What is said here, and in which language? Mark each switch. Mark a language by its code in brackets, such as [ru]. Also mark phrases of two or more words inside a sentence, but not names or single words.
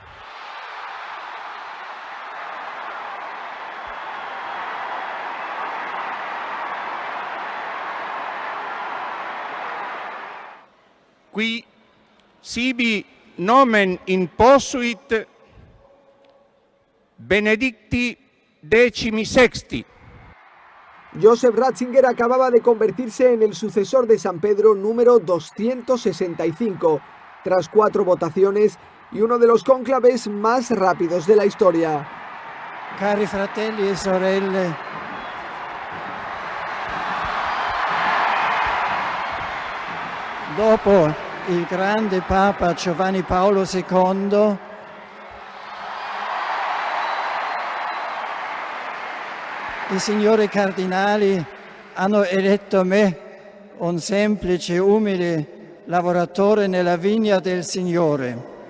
[la] Qui sibi nomen imposuit Benedicti XVI. [es] Joseph Ratzinger acababa de convertirse en el sucesor de San Pedro número 265, tras 4 votaciones y uno de los cónclaves más rápidos de la historia. [it] Cari fratelli e sorelle, dopo il grande Papa Giovanni Paolo II, i signori cardinali hanno eletto me, un semplice, umile lavoratore nella vigna del Signore.